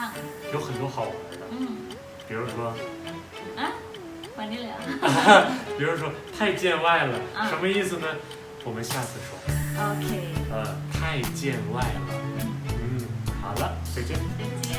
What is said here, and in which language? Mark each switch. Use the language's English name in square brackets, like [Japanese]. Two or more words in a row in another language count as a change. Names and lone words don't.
[Chinese] 有很多好玩的， อืม 比如说。 [Thai] อ่ะวันนี้เลยเหรอ [Chinese] 比如说太见外了，啊什么意思呢？我们下次说。 [Thai] โอเค [Chinese] 太见外了。好了，再见。再见